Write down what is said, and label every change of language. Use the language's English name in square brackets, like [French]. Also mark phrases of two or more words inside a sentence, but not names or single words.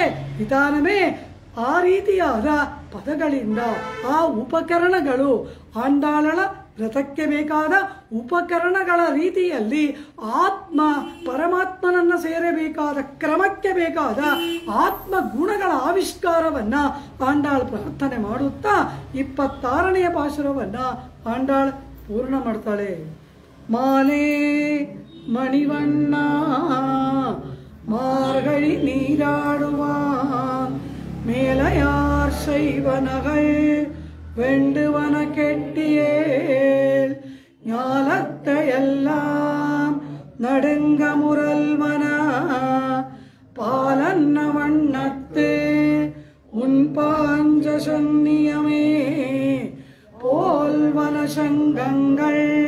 [Kannada] ವಿಧಾನವೇ ಆ ರೀತಿಯಾದ ಪದಗಳಿಂದ ಆ ಉಪಕರಣಗಳು ಆಂಡಾಳಳ ವ್ರತಕ್ಕೆ ಬೇಕಾದ ಉಪಕರಣಗಳ ರೀತಿಯಲ್ಲಿ ಆತ್ಮ ಪರಮಾತ್ಮನನ್ನ ಸೇರಬೇಕಾದ ಕ್ರಮಕ್ಕೆ ಬೇಕಾದ ಆತ್ಮ ಗುಣಗಳ ಆವಿಷ್ಕಾರವನ್ನ ಆಂಡಾಳ್ ಪ್ರಾರ್ಥನೆ ಮಾಡುತ್ತಾ 26ನೆಯ ಪಾಸುರವನ್ನ ಆಂಡಾಳ್ ಪೂರ್ಣ ಮಾಡ್ತಾಳೆ. [Tamil] மாலே மணிவண்ணா மார்கழி நீராடுவான் மேலையார் செய்வனகள் வெண்டுவன கெட்டியேல் ஞாலத்தை எல்லாம் நடுங்க முரல்வன பாலன்ன வண்ணத்து உன் பாஞ்ச சன்னியமே போல்வன சங்கங்கள்